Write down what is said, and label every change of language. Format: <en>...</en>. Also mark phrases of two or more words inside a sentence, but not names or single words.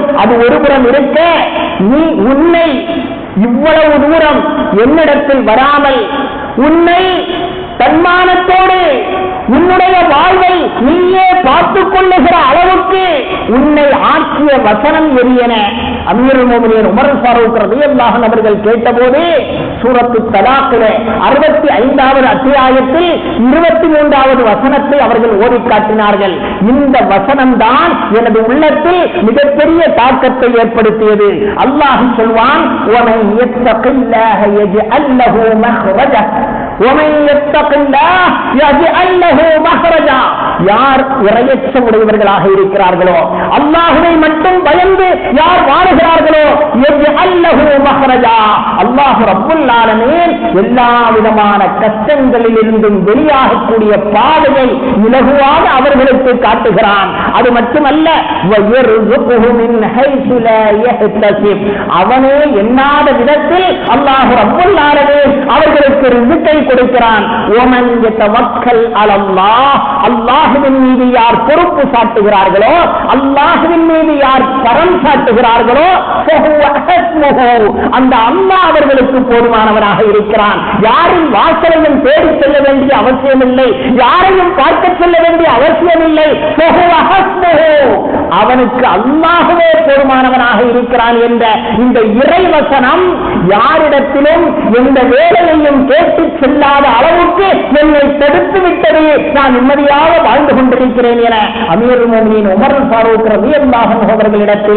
<ta>அது ஒருபுறம் இருக்க, நீ உன்னை இவ்வளவு தூரம் என்னிடத்தில் வராமல் உன்னை தன்மானத்தோடு உன்னுடைய வாழ்வை நீயே பார்த்துக் கொள்ளுகிற அளவுக்கு உன்னை ஆக்கிய வசனம் எது என</ta> <ar>أمير المؤمنين</ar> <ta>உமர் ஃபாரூக்</ta> <ar>رضي الله عنه</ar> <ta>அவர்கள் கேட்டபோது சூரத்து தலாக்கிலே 65வது அத்தியாயத்தில் 23வது வசனத்தை அவர்கள் ஓதி காட்டினார்கள். இந்த வசனம் தான் எனது உள்ளத்தில் மிகப்பெரிய தாக்கத்தை ஏற்படுத்தியது. அல்லாஹ் சொல்வான்,</ta> <ar>وَمَن يَتَّقِ اللَّهَ يَجْعَل لَّهُ مَخْرَجًا وَمَن يَتَّقِ اللَّهَ يَجْعَل لَّهُ مَخْرَجًا.</ar> <ta>யார் இறையச்சமுடையவர்களாக இருக்கிறார்களோ, அல்லாஹ்வை மட்டும் பயந்து யார் வாழுகிறார்களோ,</ta> <ar>يَجْعَل لَّهُ مَخْرَجًا,</ar> <ta>அல்லாஹ்</ta> <ar>رب العالمين</ar> <ta>எல்லா விதமான கஷ்டங்களில் இருந்தும் வெளியாகக்கூடிய பாதையை இலகுவாக அவர்களுக்கு காட்டுகிறான். அது மட்டுமல்ல,</ta> <ar>وَيَرْزُقْهُ مِنْ حَيْثُ لَا يَحْتَسِبُ,</ar> <ta>அவனே எண்ணாத விதத்தில் அல்லாஹ்</ta> <ar>رب العالمين</ar> <ta>அவர்களுக்கு ரிஸ்கை கொடுக்கிறான்.</ta> <ar>وَمَنْ يَتَوَكَّلْ عَلَى اللَّهِ,</ar> <ta>அல்லாஹ்வின் மீது யார் பொறுப்பு சாட்டுகிறார்களோ, அல்லாஹ்வின் மீது யார் கரம் சாட்டுகிறார்களோ,</ta> <ar>فَهُوَ حَسْبُهُ,</ar> <ta>அந்த அல்லாஹ் அவர்களுக்கு போதுமானவராக இருக்கிறான். யாரின் வாசலையும் தேடி செல்ல வேண்டிய அவசியமில்லை, யாரையும் பார்க்க செல்ல வேண்டிய அவசியமில்லை.</ta> <ar>فَهُوَ حَسْبُهُ,</ar> <ta>அவனுக்கு அல்லாஹ்வே போதுமானவனாக இருக்கிறான் என்ற இந்த இறைவசனம் யாரிடத்திலும் எந்த வேலையையும் கேட்டு செல்லாத அளவுக்கு என்னை தடுத்து விட்டது, நான் நிம்மதியாக வாழ்ந்து கொண்டிருக்கிறேன் என</ta> <ar>أمير المؤمنين</ar> <ta>உமர் ஃபாரூக்</ta> <ar>رضي الله عنه</ar> <ta>அவர்களிடத்தில்</ta>